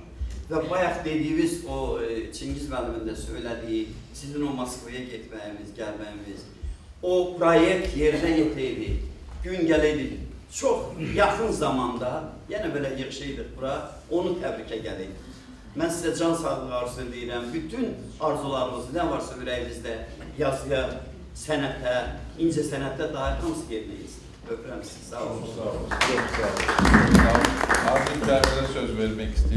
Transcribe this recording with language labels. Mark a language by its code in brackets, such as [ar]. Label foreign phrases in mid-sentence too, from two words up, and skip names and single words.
[az] Və bayaq dediyiniz o Çingiz müəllimin də söylədiyi, sizin o Moskvaya getməyimiz, gəlməyimiz, o proyekt yerinə yetəydi, gün gələydi, çox yaxın zamanda, yenə belə yığışıydıq bura, onu təbrikə gələydi. Mən sizə can sağlığı arzu edirəm, bütün arzularımız, nə varsa ürəyimizdə yazıya, sənətə, incə sənətə dair hamısı yerinə yesin. Öpürəm sizi, sağ olun. [tr] Çok sağ olun. Çok sağ olun. Azim Bey'e söz vermek istiyorum.